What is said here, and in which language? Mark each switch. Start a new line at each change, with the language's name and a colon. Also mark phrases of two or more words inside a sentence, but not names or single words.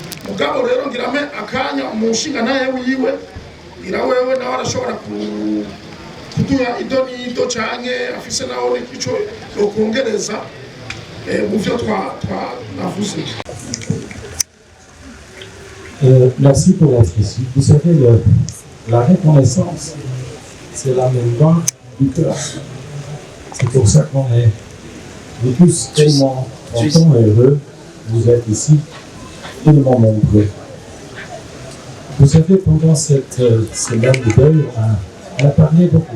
Rundi: mugabo rero ngirame akanya umushinga naye wiwe ngira wewe nawe arashobora kuduha idonito canke afise naho ico yokongereza mu vyo twavuze.
French: Merci pour être ici. Vous savez, la reconnaissance, c'est la mémoire du cœur. C'est pour ça qu'on est tous tellement contents et heureux. Vous êtes ici, tellement nombreux. Vous savez, pendant cette semaine de deuil, on a parlé beaucoup.